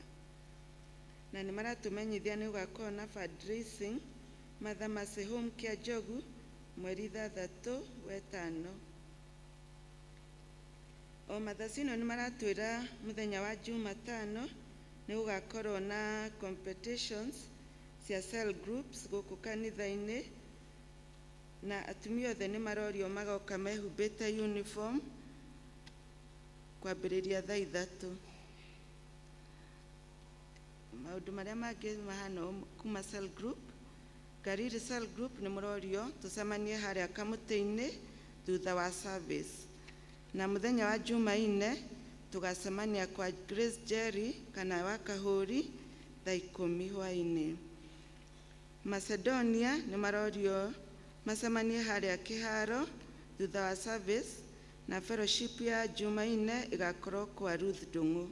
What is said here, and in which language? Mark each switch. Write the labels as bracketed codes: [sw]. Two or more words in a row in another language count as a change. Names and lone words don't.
[ki] Na nĩ maratũmenyithia nĩ gũgakorwo na fundraising Mother Mercy Home Kĩanjogu mweri 3/5. O Mothers Union nĩ maratwĩra mũthenya wa Jumatano nĩ gũgakorwo na competitions cia [en] cell groups [ki] gũkũ kanitha-inĩ, na atumia othe nĩ marorio magoka mehumbĩte uniform kwambĩrĩria thaa 3. Maũndũ marĩa mangĩ mahana kuma [en] cell group, [ki] Gariri [en] cell group [ki] nĩ mũrorio tũcemanie harĩa kamũtĩ-inĩ thutha wa service. Na mũthenya wa Jumaine tugacemania kwa Grace Jerry kana wa Kahũri thaa 10 hwaĩ-inĩ. Macedonia nĩ marorio macemanie harĩa kĩharo thutha wa service, na fellowship ya Jumaine ĩgakorwo kwa Ruth Ndung'u.